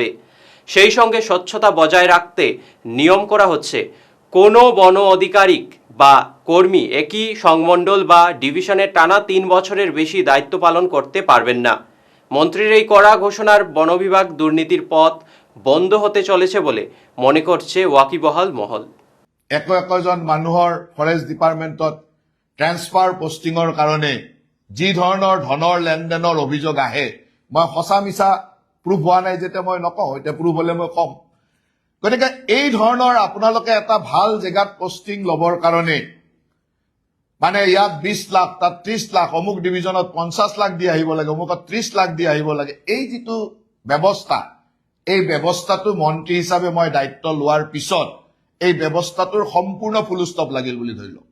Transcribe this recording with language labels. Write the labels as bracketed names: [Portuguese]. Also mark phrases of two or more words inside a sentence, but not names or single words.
[Bangla] সেই সঙ্গে স্বচ্ছতা বজায় রাখতে নিয়ম করা হচ্ছে, কোনো বন আধিকারিক বা কর্মী একই সংমণ্ডল বা ডিভিশনের টানা 3 বছরের বেশি দায়িত্ব পালন করতে পারবেন না। মন্ত্রীর এই কড়া ঘোষণার বন বিভাগ দুর্নীতির পথ বন্ধ হতে চলেছে বলে মনে করছে ওয়াকিবহাল মহল। [Assamese] একজন মানুহৰ [English] forest department-ত transfer posting-ৰ [Assamese] কাৰণে যি ধৰণৰ ধনৰ লেনদেনৰ অভিযোগ আহে, মই সঁচা মিছা প্ৰুফ হোৱা নাই যেতিয়া মই নকওঁ, এতিয়া প্ৰুফ হলে মই কম। গতিকে এই ধৰণৰ আপোনালোকে এটা ভাল জেগাত পোষ্টিং লবৰ কাৰণে মানে ইয়াত 20 লাখ, তাত 30 লাখ, অমুক ডিভিজনত 50 লাখ দি আহিব লাগে, অমুকত 30 লাখ দি আহিব লাগে, এই যিটো ব্যৱস্থা, এই ব্যৱস্থাটো মন্ত্ৰী হিচাপে মই দায়িত্ব লোৱাৰ পিছত এই ব্যৱস্থাটোৰ সম্পূৰ্ণ [English] full stop [Assamese] লাগিল বুলি ধৰি লওক।